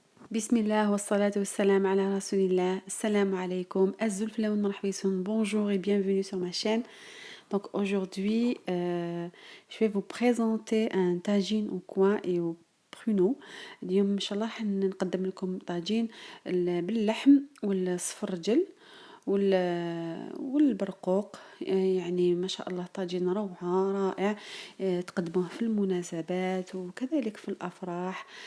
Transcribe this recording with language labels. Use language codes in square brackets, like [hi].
[ar] بسم الله والصلاة والسلام على رسول الله. Assalamu alaikum. Azulfla wa marhaba. [fr] Bonjour et bienvenue sur ma chaîne. Donc aujourd'hui, je vais vous présenter un tagine au coin et au pruneau. [ar] اليوم إن شاء الله حنقدم لكم طاجين باللحم والصفرجل والبرقوق. يعني ما شاء الله طاجين روعة رائع. تقدموه في المناسبات وكذلك في الأفراح.